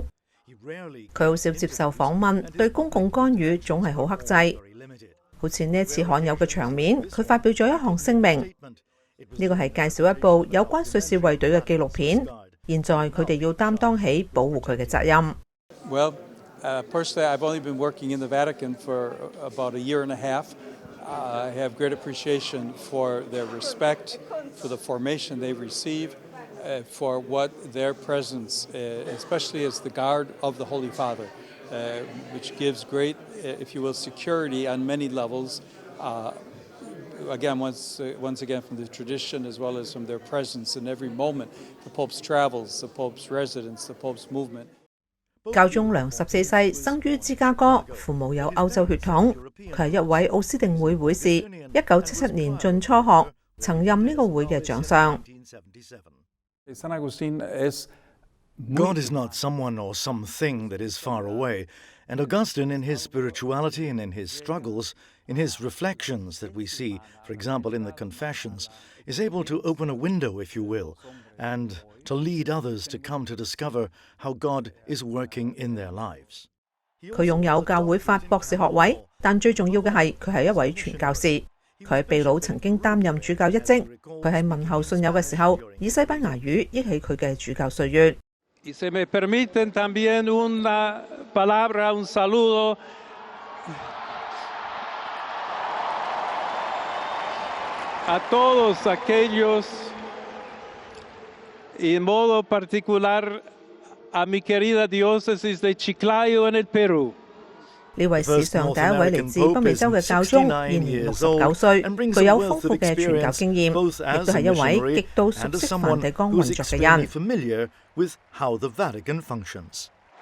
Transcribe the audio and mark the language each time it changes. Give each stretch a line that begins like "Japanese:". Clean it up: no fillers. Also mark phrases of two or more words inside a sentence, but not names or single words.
Cantonese: 佢好少接受訪問，對公共干預總係好克制。好似呢一次罕有嘅場面，佢發表咗一項聲明，呢個係介紹一部有關瑞士衛隊嘅紀錄片。現在佢哋要擔當起保護佢嘅責任。
English: Well, personally, I've only been working in the Vatican for about a year and a half. I have great appreciation for their respect, for the formation they receive, for what their presence, especially as the guard of the Holy Father, which gives great, if you will, security on many levels. Again, once again, from the tradition as well as from their presence in every moment, the Pope's travels, the Pope's residence, the Pope's movement.
Cantonese: 教宗良14世生於芝加哥，父母有歐洲血統。佢係一位奧斯定會會士，1977年進初學，曾任呢個會嘅長上。
English: God is not someone or something that is far away, and Augustine, in his spirituality and in his struggles, in his reflections that we see, for example, in the Confessions, is able to open a window, if you will, and to lead others to come to discover how God is working in their lives.
Cantonese: 佢擁有教會法博士學位，但最重要嘅係佢係一位傳教士。佢喺秘魯曾經擔任主教一職。佢喺問候信友嘅時候，以西班牙語憶起佢嘅主教歲月。
Spanish: Y se me permiten también una palabra, un saludo a todos aquellos y en modo particular a mi querida diócesis de Chiclayo en el Perú。
Cantonese: 呢位史上第一位嚟自北美洲嘅教宗，現年69歲，具有豐富嘅傳教經驗，亦都係一位極度熟悉梵蒂岡運作嘅人。